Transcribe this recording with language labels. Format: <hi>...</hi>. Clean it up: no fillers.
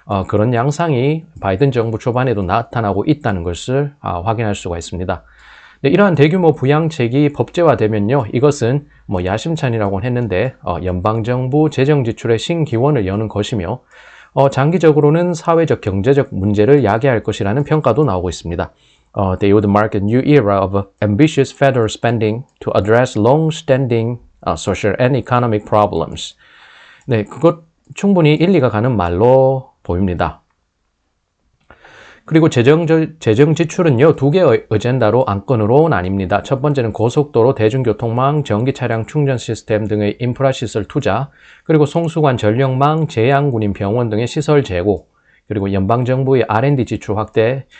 <ko>그런 양상이 바이든 정부 초반에도 나타나고 있다는 것을 확인할 수가 있습니다. 네, 이러한 대규모 부양책이 법제화되면요, 이것은 뭐 야심찬이라고 했는데 연방정부 재정 지출의 신기원을 여는 것이며 장기적으로는 사회적 경제적 문제를 야기할 것이라는 평가도 나오고 있습니다.</ko> <en>They would mark a new era of ambitious federal spending to address long-standing social and economic problems.</en> <ko>네, 그것 충분히 일리가 가는 말로 보입니다. 그리고 재정 지출은요, 두 개의 어젠다로 안건으로 나뉩니다. 첫 번째는 고속도로, 대중교통망, 전기차량 충전 시스템 등의 인프라 시설 투자, 그리고 송수관, 전력망, 제양군인 병원 등의 시설 재고, 그리고 연방정부의 R&D 지출 확대.</ko>